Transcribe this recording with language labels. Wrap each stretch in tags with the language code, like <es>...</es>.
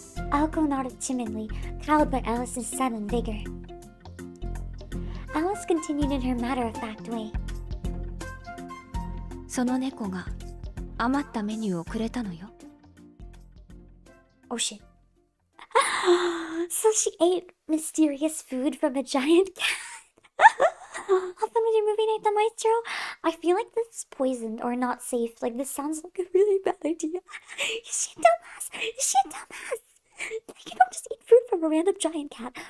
<en>Aoko nodded timidly, cowed by Alice's sudden vigor. Alice continued in her matter-of-fact way.</en> <ja>その猫が余ったメニューをくれたのよ。</ja> <en>Oh shit. So she ate mysterious food from a giant cat. Often with your movie night, the maestro. I feel like this is poisoned or not safe. Like this sounds like a really bad idea. Is she a dumbass? Like, you don't just eat food from a random giant cat.</en>